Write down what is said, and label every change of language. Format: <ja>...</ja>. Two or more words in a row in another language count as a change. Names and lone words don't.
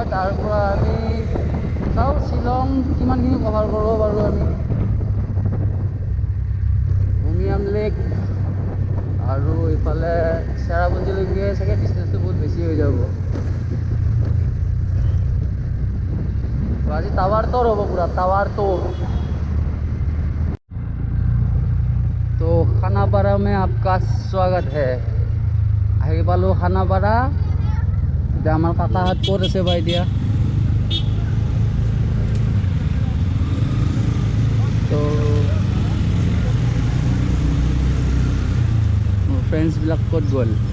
<as>তাৰ পৰা আমি চাওঁ শ্বিলং কিমানখিনি কভাৰ কৰিব পাৰোঁ আমি। উমিয়াম লেক আৰু এইফালে চেৰাপুঞ্জীলৈকে চাগে ডিষ্টেঞ্চটো বহুত বেছি হৈ যাব। তো আজি</as> <en>tower tour</en> <as>হ'ব, পুৰা</as> <en>tower tour.</en> <hi>तो खानापारा में आपका स्वागत है।</hi> <as>আহি পালোঁ খানাপাৰা। এতিয়া আমাৰ কাকাহঁত ক'ত আছে বা এতিয়া? তো মোৰ ফ্ৰেণ্ডছবিলাক ক'ত গ'ল?</as>